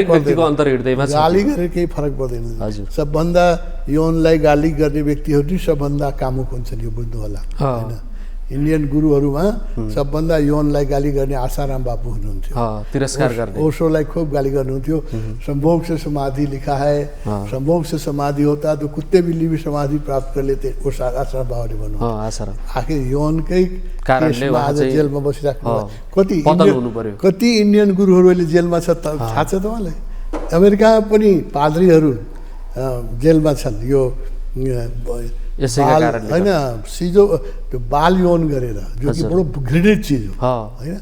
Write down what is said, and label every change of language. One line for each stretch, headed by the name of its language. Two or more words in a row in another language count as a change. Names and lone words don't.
Nepali: पर्दैन, अन्तर्हृदयमा गाली गरेर केही फरक पर्दैन। सबभन्दा यौनलाई गाली गर्ने व्यक्तिहरू नै सबभन्दा कामुक हुन्छन्, यो बुझ्नु होला होइन। इन्डियन गुरुहरूमा सबभन्दा यौनलाई गाली गर्ने आसाराम बापू हुनुहुन्थ्यो, तिरस्कार गर्ने। ओशोलाई खुब गाली गर्नुहुन्थ्यो।
Hindi: संभोग से समाधि लिखा है, संभोग से समाधि होता तो कुत्ते बिल्ली भी समाधि प्राप्त कर लेते, वो
Nepali: आसाराम बाबाले भन्नुहुन्छ। आखिर यौनकै कारणले आज जेलमा बसिराख्नु। कति इन्डियन गुरुहरूले जेलमा छ थाहा छ तपाईँलाई? अमेरिकामा पनि पाद्रीहरू जेलमा छन् यो होइन, सिजो त्यो बाल यौन गरेर, जो कि बडो घृणित चिज हो होइन।